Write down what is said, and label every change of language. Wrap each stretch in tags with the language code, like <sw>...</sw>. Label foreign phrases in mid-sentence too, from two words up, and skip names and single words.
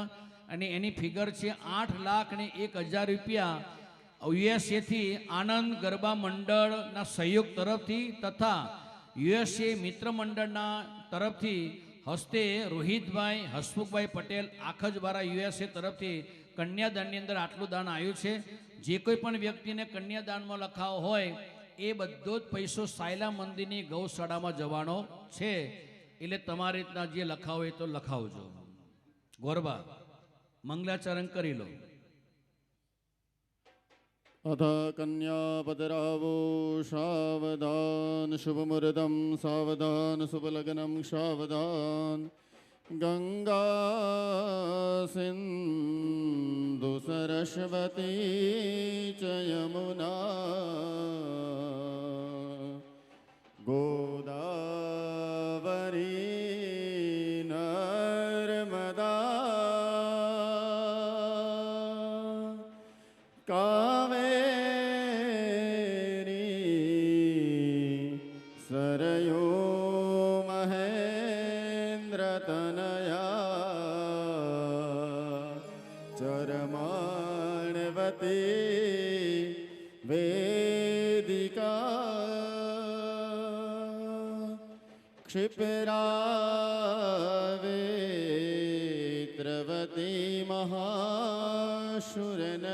<gu>અને એની ફિગર છે 8,01,000 રૂપિયા યુએસએથી આનંદ ગરબા મંડળના સહયોગ તરફથી તથા યુએસએ મિત્ર મંડળના તરફથી હસ્તે રોહિતભાઈ હસમુખભાઈ પટેલ આખજવારા યુએસએ તરફથી કન્યાદાનની અંદર આટલું દાન આવ્યું છે. જે કોઈ પણ વ્યક્તિને કન્યાદાનમાં લખાવો હોય એ બધો જ પૈસો સાયલા મંદિરની ગૌશાળામાં જવાનો છે. એટલે તમારી રીતના જે લખાવો એ તો લખાવજો. ગોરબા મંગલાચરણ કરી લો.</gu> <sa>अथ कन्यापदरावो सावधान शुभमुहूर्तं सावधान शुभलग्नं सावधान गंगा सिंधु सरस्वती च यमुना गोदावरी नर्मदा कावेरी तनयो महेन्द्र तनया चरमाणवती वेदिका क्षिप्रावेत्रवती महाशुर</sa>